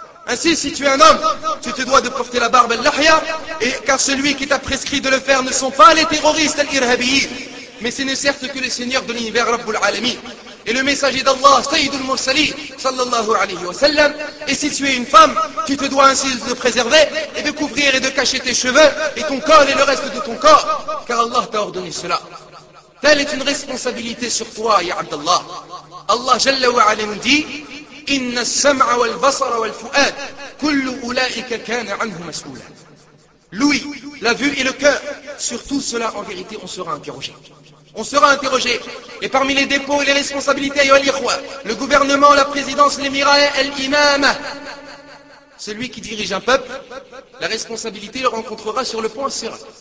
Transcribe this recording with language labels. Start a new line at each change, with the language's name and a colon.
French: Ainsi, si tu es un homme, tu te dois de porter la barbe al-lahya, et car celui qui t'a prescrit de le faire ne sont pas les terroristes al-irhabiyyin, mais ce n'est certes que le Seigneur de l'univers, Rabbul Alami, et le messager d'Allah, Sayyidul Mursali, sallallahu alayhi wa sallam. Et si tu es une femme, tu te dois ainsi de te préserver, et de couvrir et de cacher tes cheveux, et ton corps et le reste de ton corps, car Allah t'a ordonné cela. Telle est une responsabilité sur toi, ya Abdallah. Allah Jalla wa Alim dit,
Arabic: إِنَّ السَّمْعَ وَالْبَصَرَ وَالْفُؤَادِ كُلُّ أُولَٰئِكَ كَانَ عَنْهُ مَسْئُولًا.
French: L'ouïe, la vue et le cœur, sur tout cela en vérité on sera interrogé. On sera interrogé. Et parmi les dépôts et les responsabilités, le gouvernement, la présidence, l'émirat, l'imam, celui qui dirige un peuple, la responsabilité le rencontrera sur le pont sera.